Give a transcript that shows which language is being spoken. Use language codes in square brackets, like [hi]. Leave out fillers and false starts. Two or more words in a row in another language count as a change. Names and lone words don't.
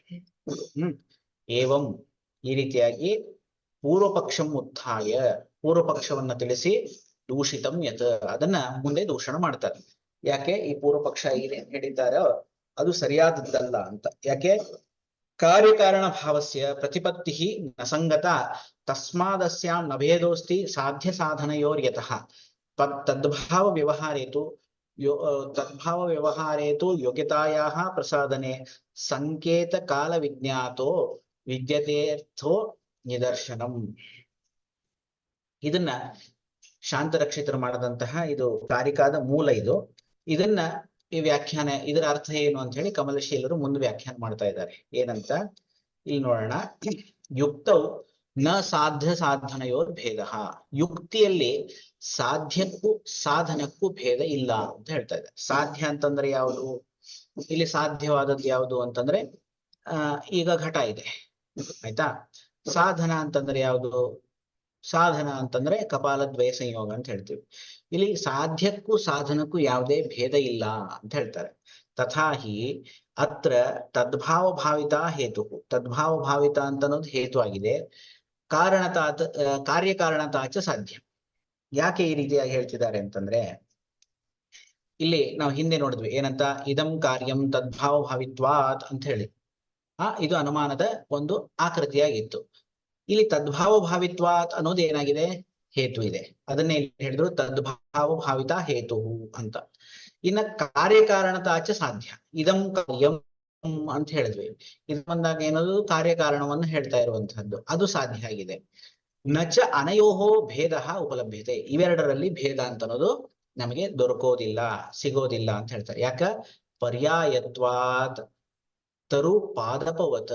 [kn] ಏವಂ, ಈ ರೀತಿಯಾಗಿ [sa] ಪೂರ್ವ ಪಕ್ಷಂ ಉತ್ಥಾಯ, [kn] ಪೂರ್ವ ಪಕ್ಷವನ್ನ ತಿಳಿಸಿ [sa] ದೂಷಿತಂ ಯತ್, [kn] ಅದನ್ನ ಮುಂದೆ ದೂಷಣ ಮಾಡ್ತಾರೆ. ಯಾಕೆ? ಈ ಪೂರ್ವ ಪಕ್ಷ ಏನೇನ್ ಹೇಳಿದ್ದಾರೋ ಅದು ಸರಿಯಾದದ್ದಲ್ಲ ಅಂತ. ಯಾಕೆ? [sa] ಕಾರ್ಯಕಾರಣ ಭಾವಸ್ಯ प्रतिपत्तिः न संगता तस्मादस्यां न भेदोऽस्ति साध्य साधनयोर्यतः तद्भाव व्यवहारे तु योग्यतायाः प्रसादने संकेत काल विज्ञातो विद्यतेर्थो निदर्शनम. [kn] ಇದನ್ನ ಶಾಂತರಕ್ಷಿತರು ಮಾಡದಂತಹ ಇದು ಕಾರಿಕಾದ ಮೂಲ. ಇದನ್ನ ಈ ವ್ಯಾಖ್ಯಾನ, ಇದರ ಅರ್ಥ ಏನು ಅಂತ ಹೇಳಿ ಕಮಲಶೀಲರು ಮುಂದೆ ವ್ಯಾಖ್ಯಾನ ಮಾಡ್ತಾ ಇದ್ದಾರೆ. ಏನಂತ ಇಲ್ಲಿ ನೋಡೋಣ. [sa] ಯುಕ್ತೌ ನ ಸಾಧ್ಯ ಸಾಧನಯೋರ್ ಭೇದ. [kn] ಯುಕ್ತಿಯಲ್ಲಿ ಸಾಧ್ಯಕ್ಕೂ ಸಾಧನಕ್ಕೂ ಭೇದ ಇಲ್ಲ ಅಂತ ಹೇಳ್ತಾ ಇದ್ದಾರೆ. ಸಾಧ್ಯ ಅಂತಂದ್ರೆ ಯಾವುದು? ಇಲ್ಲಿ ಸಾಧ್ಯವಾದದ್ದು ಯಾವುದು ಅಂತಂದ್ರೆ ಈಗ ಘಟ ಇದೆ, ಆಯ್ತಾ. ಸಾಧನ ಅಂತಂದ್ರೆ ಯಾವುದು? ಸಾಧನ ಅಂತಂದ್ರೆ ಕಪಾಲದ್ವಯ ಸಂಯೋಗ ಅಂತ ಹೇಳ್ತೀವಿ. ಇಲ್ಲಿ ಸಾಧ್ಯಕ್ಕೂ ಸಾಧನಕ್ಕೂ ಯಾವುದೇ ಭೇದ ಇಲ್ಲ ಅಂತ ಹೇಳ್ತಾರೆ. [sa] ತಥಾಹಿ ಅತ್ರ ತದ್ಭಾವ ಭಾವಿತ ಹೇತು. ತದ್ಭಾವ ಭಾವಿತ [kn] ಅಂತ ಅನ್ನೋದು ಹೇತು ಆಗಿದೆ. [sa] ಕಾರ್ಯಕಾರಣತಾಚ ಸಾಧ್ಯ. [kn] ಯಾಕೆ ಈ ರೀತಿಯಾಗಿ ಹೇಳ್ತಿದ್ದಾರೆ ಅಂತಂದ್ರೆ, ಇಲ್ಲಿ ನಾವು ಹಿಂದೆ ನೋಡಿದ್ವಿ ಏನಂತ, [sa] ಇದಂ ಕಾರ್ಯಂ ತದ್ಭಾವ ಭಾವಿತ್ವಾತ್ [kn] ಅಂತ ಹೇಳಿ. ಇದು ಅನುಮಾನದ ಒಂದು ಆಕೃತಿಯಾಗಿತ್ತು. ಇಲ್ಲಿ [sa] ತದ್ಭಾವ ಭಾವಿತ್ವಾತ್ [kn] ಅನ್ನೋದು ಏನಾಗಿದೆ? ಹೇತು ಇದೆ. ಅದನ್ನೇ ಹೇಳಿದ್ರು [sa] ತದ್ಭಾವ ಭಾವಿತ ಹೇತು [kn] ಅಂತ. [sa] ಇನ್ನ ಕಾರ್ಯಕಾರಣತಾಚ ಸಾಧ್ಯ. [kn] ಇದಂ ಕಾರ್ಯಂ ಅಂತ ಹೇಳಿದ್ವಿ. ಇದು ಬಂದಾಗ ಏನದು? ಕಾರ್ಯಕಾರಣವನ್ನು ಹೇಳ್ತಾ ಇರುವಂತಹದ್ದು, ಅದು ಸಾಧ್ಯ ಆಗಿದೆ. [sa] ನಚ ಅನಯೋಹೋ ಭೇದ ಉಪಲಭ್ಯತೆ. [kn] ಇವೆರಡರಲ್ಲಿ ಭೇದ ಅಂತ ಅನ್ನೋದು ನಮಗೆ ದೊರಕೋದಿಲ್ಲ, ಸಿಗೋದಿಲ್ಲ ಅಂತ ಹೇಳ್ತಾರೆ. [sa] ಯಾಕ? ಪರ್ಯಾಯತ್ವಾತ್ ತರು ಪಾದಪವತ.